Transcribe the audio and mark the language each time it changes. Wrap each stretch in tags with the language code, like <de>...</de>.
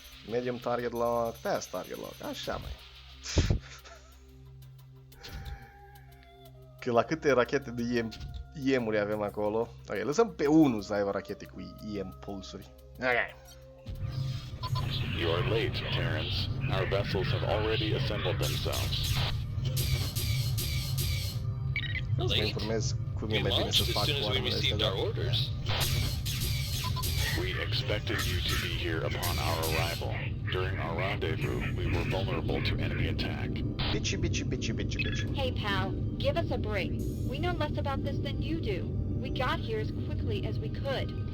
<ro>Medium target lock, fast target lock, așa mai. Că la câte rachete de IM-uri avem acolo? Ok, lăsăm pe unul să aibă rachete cu IM pulsuri. Ok.</ro> <en>You are late, Terrence. Our vessels have already assembled themselves.</en> <ro>Să mă informez cum e mai bine să fac oamenile astea, da?</ro> <en>We expected you to be here upon our arrival. During our rendezvous, we were vulnerable to enemy attack. Bitchy. Hey, pal, give us a break. We know less about this than you do. We got here as quickly as we could.</en>